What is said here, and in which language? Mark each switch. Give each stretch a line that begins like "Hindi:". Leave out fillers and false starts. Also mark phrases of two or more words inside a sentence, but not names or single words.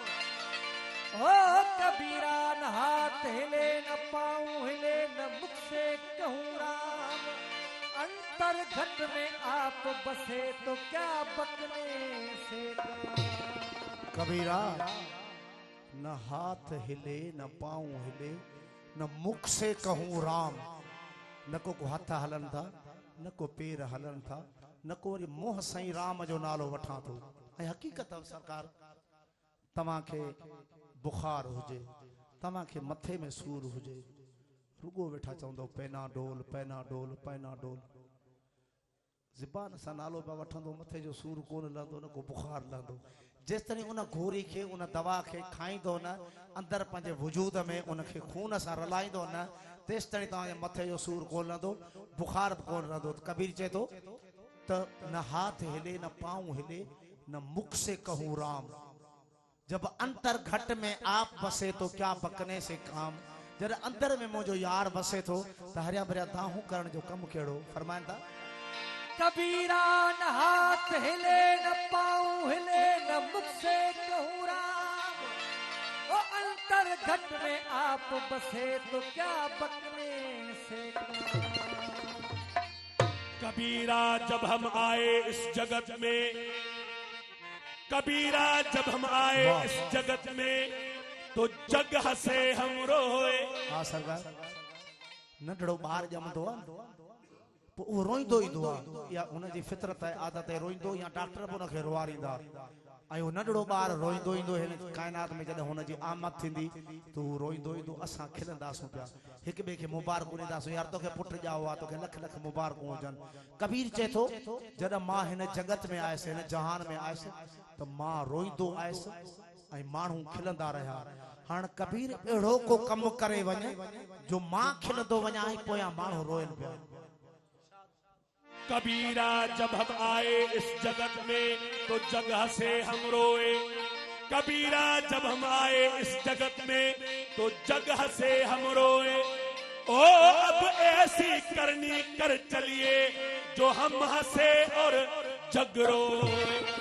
Hindi: ओ कबीरा न हाथ हिले न पाँव हिले न मुख से कहूँ राम। अंतर घट में आप बसे तो क्या बकने से काम। कबीरा न हाथ हिले न पाँव हिले न मुख से कहूँ राम।
Sindhi: न को हथ हलन था, न को पेर हलन था, न को वरी मोह साईं राम जो नालो वठां थो। ऐं हक़ीक़त सरकार तव्हांखे बुखार हुजे, तव्हांखे मथे में सूर हुजे, रुगो वेठा चवंदो पैनाडोल पैनाडोल पैनाडोल, ज़बान सां नालो पिया वठंदो, मथे जो सूर कोन लहंदो, न को बुखार लहंदो। जेसिताईं उन गोरी खे उन दवा खे खाईंदो न, अंदरि पंहिंजे वजूद में उनखे खून सां रलाईंदो न, तेसिताईं तव्हांजे मथे जो सूर कोन लहंदो, बुखार बि कोन रहंदो। कबीर चए थो त
Hindi: न हाथ हिले न पाँव हिले न मुख से कहूँ राम। जब अंतर घट में आप बसे तो क्या बकने से काम।
Sindhi: जब अंदर में मुझो यार बसे थो त हरिया भरिया दाहूं करण जो कम कहिड़ो। फरमाइनि था
Hindi: कबीरा न हाथ हिले न पाँव हिले न मुख से कहूँ राम। ओ अंतर घट में आप बसे तो क्या बकने से काम। कबीरा जब हम आए इस जगत में कबीरा जब हम आए इस जगत में तो जग हसे हम रोए।
Sindhi: हाँ सरकार, नंढड़ो ॿार ॼमंदो आहे पोइ उहो रोईंदो ईंदो आहे, या हुनजी फितरत आहे, आदत आहे, रोईंदो, या डॉक्टर बि हुनखे रुवारींदा। ऐं उहो नंढड़ो ॿार रोईंदो ईंदो हिन काइनात में जॾहिं हुनजी आमद थींदी त उहो रोईंदो ईंदो, असां खिलंदासूं पिया, हिक ॿिए खे मुबारकूं ॾींदासूं, यार तोखे पुटु ॼाओ आहे, तोखे लख लख मुबारकूं हुजनि। कबीर चए थो जॾहिं मां हिन जगत में आयुसि, हिन जहान में आयुसि, त मां रोईंदो आयुसि ऐं माण्हू खिलंदा रहिया। हाणे कबीर अहिड़ो को कमु करे वञे जो मां खिलंदो वञा ऐं पोयां माण्हू रोइनि पिया।
Hindi: कबीरा जब हम आए इस जगत में तो जग हसे हम रोए। कबीरा जब हम आए इस जगत में तो जग हसे हम रोए। ओ अब ऐसी करनी कर चलिए जो हम हंसे और जग रोए।